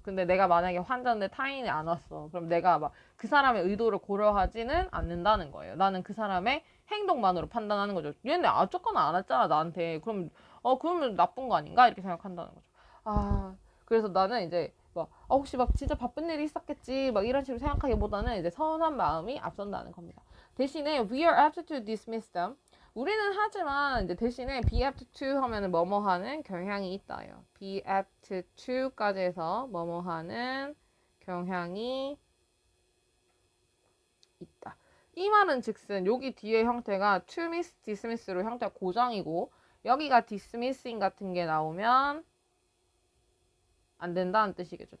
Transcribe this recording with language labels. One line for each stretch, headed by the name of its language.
Korean: 근데 내가 만약에 환자인데 타인이 안 왔어. 그럼 내가 막 그 사람의 의도를 고려하지는 않는다는 거예요. 나는 그 사람의 행동만으로 판단하는 거죠. 얘네 어쨌거나 안 왔잖아 나한테. 그러면 나쁜 거 아닌가 이렇게 생각한다는 거죠. 그래서 나는 이제 막 혹시 막 진짜 바쁜 일이 있었겠지 막 이런 식으로 생각하기보다는 이제 서운한 마음이 앞선다는 겁니다. 대신에
English: we are apt to dismiss them.
Korean: 우리는 하지만 이제 대신에 be apt to 하면은 뭐뭐 하는 경향이 있다요. be apt to까지 해서 뭐뭐 하는 경향이 있다. 이 말은 즉슨 여기 뒤에 형태가 to miss, dismiss로 형태가 고정이고 여기가 dismissing 같은 게 나오면 안 된다는 뜻이겠죠.